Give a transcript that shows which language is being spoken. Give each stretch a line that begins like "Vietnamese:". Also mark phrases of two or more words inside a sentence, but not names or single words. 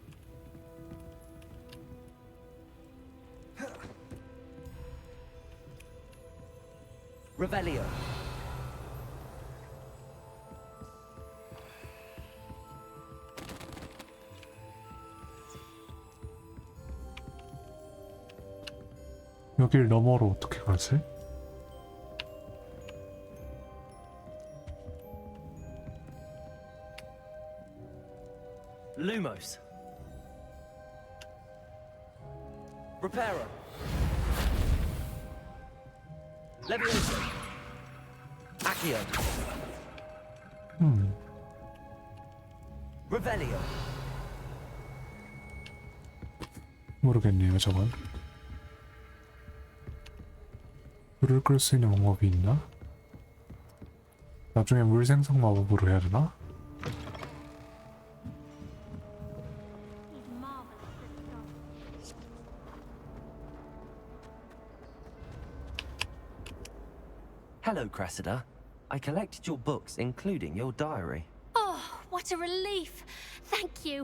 Latin: Revelio.
Korean: 여길 너머로 어떻게 가지?
Latin: Lumos. Reparo. Levioso. Accio. Revelio.
Korean: 모르겠네요, 저건. 불을 끌 수 있는 방법이 있나? 나중에 물 생성 마법으로 해야 되나?
English: Hello, Cressida. I collected your books, including your diary. Oh, what a relief. Thank you.